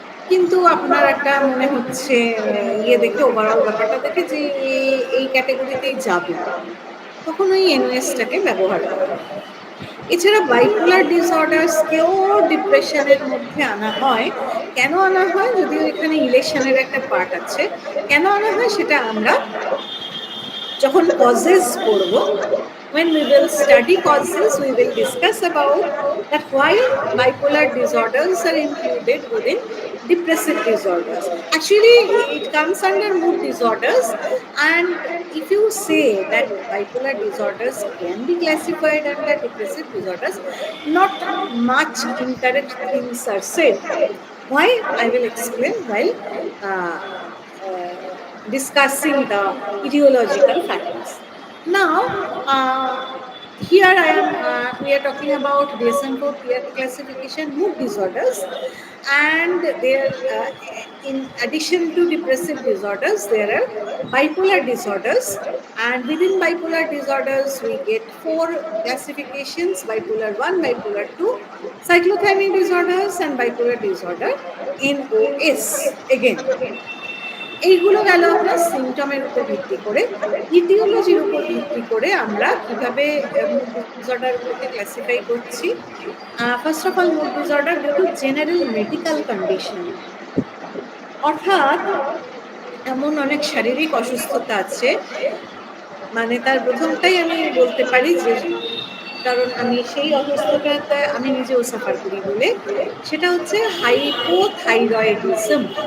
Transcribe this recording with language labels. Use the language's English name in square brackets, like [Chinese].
[Bangla] কিন্তু আপনার একটা মনে হচ্ছে ইয়ে দেখে ওভারঅল ব্যাপারটা দেখে যে এই ক্যাটেগরিতেই যাবে। তখন ওই NOS টাকে ব্যবহার করা হয়। এছাড়া বাইপোলার ডিসঅর্ডারস কেও ডিপ্রেশন এর মধ্যে আনা হয়। কেন আনা হয়? যদিও এখানে ইলেশন এর একটা পার্ট আছে। কেন আনা হয় সেটা আমরা যখন causes পড়ব, [English] when we will study causes, we will discuss about that why bipolar disorders are included within depressive disorders. Actually, it comes under mood disorders, and if you say that bipolar disorders can be classified under depressive disorders, not much incorrect things are said. Why? I will explain while uh, uh, discussing the etiological factors. Now, here I am, we are talking about DSM-4 peer classification mood disorders, and there, in addition to depressive disorders, there are bipolar disorders, and within bipolar disorders, we get 4 classifications: bipolar 1, bipolar 2, cyclothymic disorders, and bipolar disorder NOS. [Bangla] Again, এইগুলো গেল আপনার সিম্পটমের উপর ভিত্তি করে। ইটিওলজির উপর ভিত্তি করে আমরা কিভাবে মুড ডিসঅর্ডার গুলোকে ক্লাসিফাই করছি। [English] First of all mood disorder due to general medical condition. [Bangla] অর্থাৎ এমন অনেক শারীরিক অসুস্থতা আছে, মানে তার প্রথমটাই আমি বলতে পারি যে কারণ আমি সেই অসুস্থতাতে আমি নিজেও সাফার করি বলে, সেটা হচ্ছে হাইপোথাইরয়েডিজম।